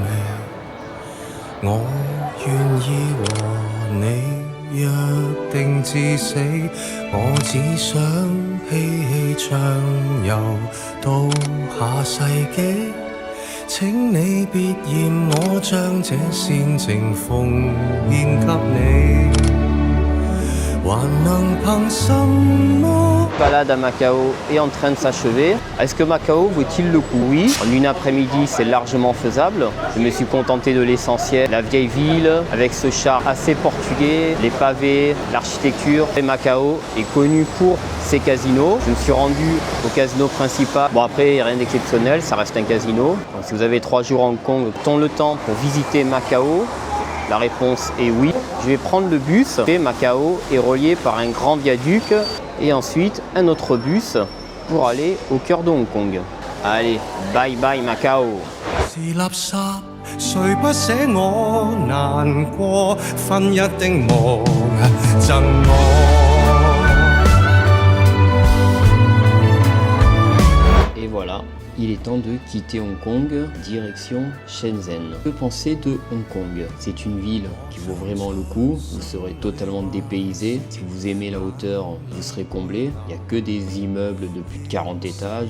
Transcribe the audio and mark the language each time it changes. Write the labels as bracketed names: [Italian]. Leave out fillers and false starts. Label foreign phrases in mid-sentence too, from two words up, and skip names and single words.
[Cantonese] 我願意和你約定至死，我只想嬉戲暢遊到下世紀。請你別嫌我將這煽情奉獻給你，還能憑什麼？ [French] La balade à Macao est en train de s'achever. Est-ce que Macao vaut-il le coup? Oui, en une après-midi c'est largement faisable. Je me suis contenté de l'essentiel, la vieille ville avec ce charme assez portugais, les pavés, l'architecture. Et Macao est connu pour ses casinos. Je me suis rendu au casino principal. Bon après, il n'y a rien d'exceptionnel, ça reste un casino. Donc, si vous avez 3 jours à Hong Kong, tant le temps pour visiter Macao? La réponse est oui. Je vais prendre le bus. Macao est relié par un grand viaduc et ensuite un autre bus pour aller au cœur de Hong Kong. Allez, [English] bye bye [French] Macao. [Cantonese] 是垃圾，誰不捨我難過，分一丁夢贈我。 [French] Et voilà, il est temps de quitter Hong Kong, direction Shenzhen. Que penser de Hong Kong? C'est une ville qui vaut vraiment le coup, vous serez totalement dépaysé. Si vous aimez la hauteur, vous serez comblé. Il n'y a que des immeubles de plus de 40 étages.